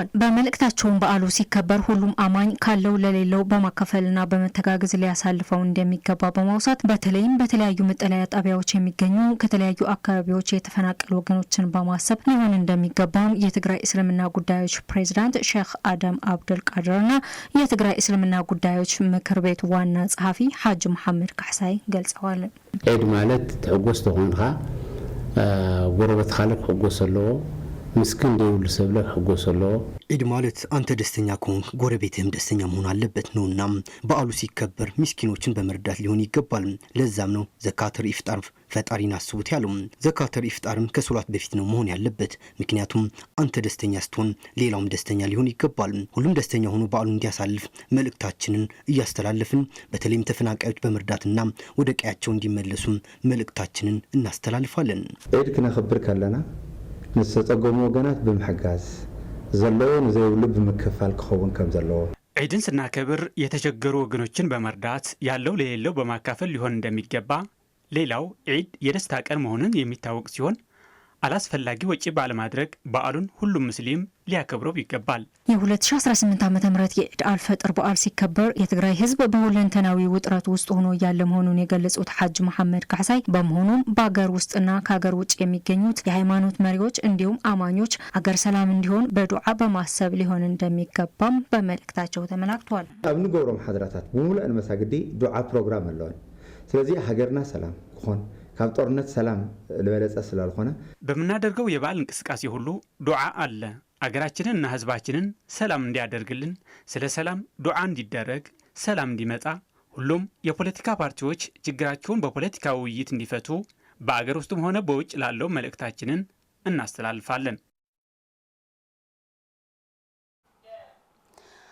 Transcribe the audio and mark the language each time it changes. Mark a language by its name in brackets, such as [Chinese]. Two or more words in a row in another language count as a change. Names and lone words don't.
[Amharic] በመልእክታቸውን በዓሉ ሲከበር ሁሉም አማኝ ካለው ለሌለው በማካፈልና በመተጋገዝ ሊያሳልፈው እንደሚገባ በማውሳት በተለይም በተለያዩ መጠለያ ጣቢያዎች የሚገኙ ከተለያዩ አካባቢዎች የተፈናቀሉ ወገኖችን በማሰብ ሊሆን እንደሚገባም የትግራይ እስልምና ጉዳዮች ፕሬዝዳንት ሼክ አደም አብዱል ቃድርና የትግራይ እስልምና ጉዳዮች ምክር ቤት ዋና ጸሐፊ ሐጂ መሐመድ ካሕሳይ ገልጸዋል። [Tigrinya] ኢድ ማለት ተዕጎስ ተኾንካ ጎረበት ካልክ ሕጎስ ኣለዎ ምስኪን ደውል ሰብለ ሕጎስ ኣለዎ። [Amharic] ኢድ ማለት አንተ ደስተኛ ከሆንክ ጎረቤትህም ደስተኛ መሆን አለበት ነውና በዓሉ ሲከበር ምስኪኖችን በመርዳት ሊሆን ይገባል። ለዛም ነው ዘካተል ኢፍጣር ፈጣሪን አስቡት ያለው። ዘካተል ኢፍጣርም ከሶላት በፊት ነው መሆን ያለበት። ምክንያቱም አንተ ደስተኛ ስትሆን ሌላውም ደስተኛ ሊሆን ይገባል። ሁሉም ደስተኛ ሆኖ በዓሉ እንዲያሳልፍ መልእክታችንን እያስተላለፍን በተለይም ተፈናቃዮች በመርዳትና ወደ ቀያቸው እንዲመለሱ መልእክታችንን እናስተላልፋለን። [Tigrinya] ኢድ ክነኽብር ከለና ንዝተጸገሙ ወገናት ብምሕጋዝ ዘለዎ ንዘይብሉ ብምክፋል ክኸውን ከም ዘለዎ [Amharic] ዒድን ስናከብር የተቸገሩ ወገኖችን በመርዳት ያለው ለሌለው በማካፈል ሊሆን እንደሚገባ፣ ሌላው ዒድ የደስታ ቀን መሆኑን የሚታወቅ ሲሆን አላስፈላጊ ወጪ ባለማድረግ በዓሉን ሁሉም ሙስሊም ሊያከብረው ይገባል። የ2018 ዓ.ም የኢድ አልፈጥር በዓል ሲከበር የትግራይ ህዝብ በሁለንተናዊ ውጥረት ውስጥ ሆኖ ያለ መሆኑን የገለጹት ሐጂ መሐመድ ካሕሳይ በመሆኑም በአገር ውስጥና ከሀገር ውጭ የሚገኙት የሃይማኖት መሪዎች እንዲሁም አማኞች አገር ሰላም እንዲሆን በዱዓ በማሰብ ሊሆን እንደሚገባም በመልእክታቸው ተመላክቷል። [Tigrinya] ኣብ ንገብሮም ሓድራታት ብሙሉእ መሳግዲ ዱዓ ፕሮግራም ኣለዎን። ስለዚህ ሀገርና ሰላም ክኾን ካብ ጦርነት ሰላም ለበለጸ ስላልሆነ [Amharic] በምናደርገው የበዓል እንቅስቃሴ ሁሉ ዱዓ አለ። አገራችንንና ህዝባችንን ሰላም እንዲያደርግልን፣ ስለ ሰላም ዱዓ እንዲደረግ፣ ሰላም እንዲመጣ ሁሉም የፖለቲካ ፓርቲዎች ችግራቸውን በፖለቲካ ውይይት እንዲፈቱ በአገር ውስጥም ሆነ በውጭ ላለው መልእክታችንን እናስተላልፋለን።